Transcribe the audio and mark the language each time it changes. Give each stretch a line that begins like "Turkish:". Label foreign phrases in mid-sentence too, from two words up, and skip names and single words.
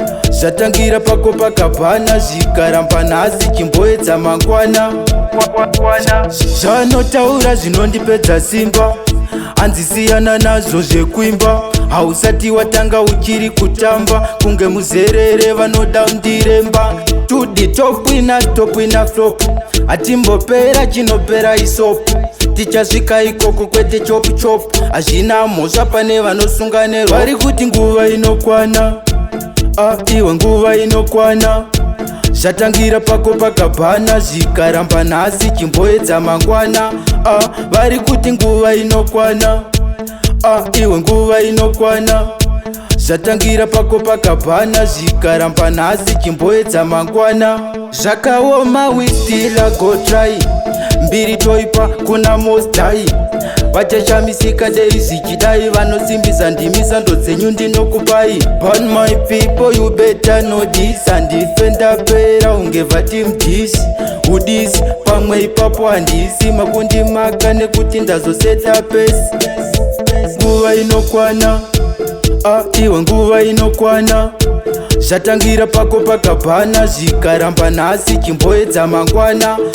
Shona: Zvatangira pako pakabhana, zvikaramba nhasi, chimboedza mangwana. Zvanotaura zvinondipedza simba, hanzi siyana nazvo zvekuimba. Hausati watanga uchiri kutamba, kunge muzerere vanoda undiremba.
English: To the top winner, top winner flop.
Shona: Hatimbopera chinopera isopo. Tichasvika ikoko kwete
English: chop chop.
Shona: Hazvina mhosva pane vanosunga neropa. Vari kuti nguva inokwana, ah, iwe nguva inokwana. Zvatangira pako pakabhana, zvikaramba nhasi, chimboedza mangwana. Ah, vari kuti nguva inokwana, ah, iwe nguva inokwana. Zvatangira pako pakabhana, zvikaramba nhasi, chimboedza mangwana. Zvakaoma,
English: we still a go try.
Shona: Mbiri toipa, kuna
English: most die.
Shona: Vachashamisika dei zvichidai, vanosimbisa ndimi, sando dzenyu ndinokupai.
English: Burn my people, you better know this.
Shona: Handife ndapera, unge vati mdisi. Udisi, pamwe ipapo handisi, makundi maka nekuti ndazoseta pesi. Nguva inokwana, ah, iwe nguva inokwana. Zvatangira pako pakabhana, zvikaramba nhasi, chimboedza mangwana.